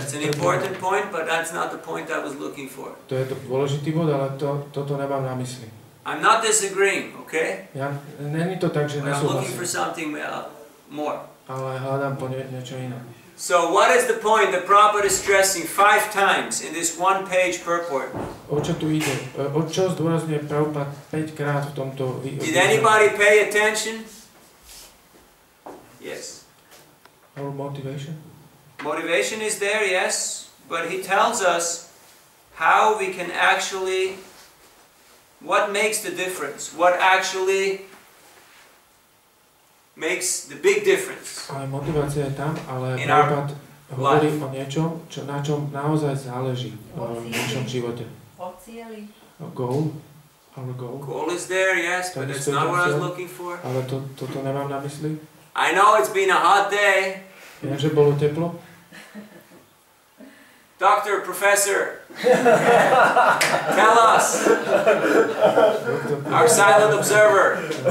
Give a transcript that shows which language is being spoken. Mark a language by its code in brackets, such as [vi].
[en] That's an important point, but that's not the point I was looking for. [sk] To je to dôležitý bod, ale toto nemám na mysli. [en] I'm not disagreeing, okay? [sk] Není to tak, že [en] But I'm looking [sk] nesúhlasím. [en] for something more. [sk] Ale hľadám po niečo iné. [en] So what is the point that Prabhupada is stressing 5 times in this 1-page purport? [sk] O čo tu ide? O čo zdôrazňuje Prabhupada 5 krát v tomto... [en] Did anybody pay attention? Yes. Our motivation? Motivation is there, yes, but he tells us how we can actually, what makes the difference, what actually makes the big difference. [sk] Ale motivácia je tam, ale Prabhupada hovorí o niečom, na čom naozaj záleží v našom živote. O cieli. [en] Goal. Our goal. Goal is there, yes, but that's not what I was looking for. [sk] Ale toto nemám na mysli. [en] I know it's been a hot day. [sk] Viem, že bolo teplo. [en] Doctor, professor, tell us, our silent observer.